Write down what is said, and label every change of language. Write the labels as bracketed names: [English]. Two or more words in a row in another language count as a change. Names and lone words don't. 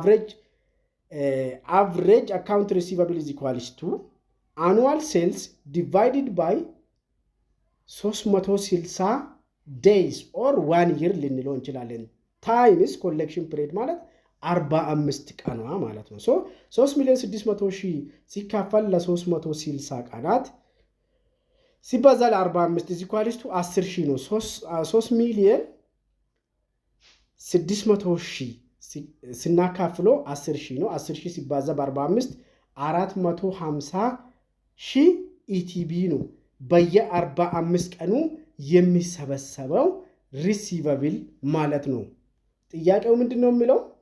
[English] average account receivable is equals to annual sales divided by 360 days or 1 year [Amharic] ልንለው እንችላለን። [English] times collection period [Amharic] ማለት 45 ቀኗ ማለት ነው። ሶ 3,600,000 ሲካፈል ለ360 ቀናት ሲባዛ ለ45 [English] is equals to 10,000 ነው። [Amharic] 3,600,000 ስናካፍለው 10,000 ነው። 10,000 ሲባዛ በ45 450,000 ኢቲቢ ነው በየ45 ቀኑ የሚሰበሰበው ሪሲቨብል ማለት ነው። ጥያቄው ምንድነው የሚለው?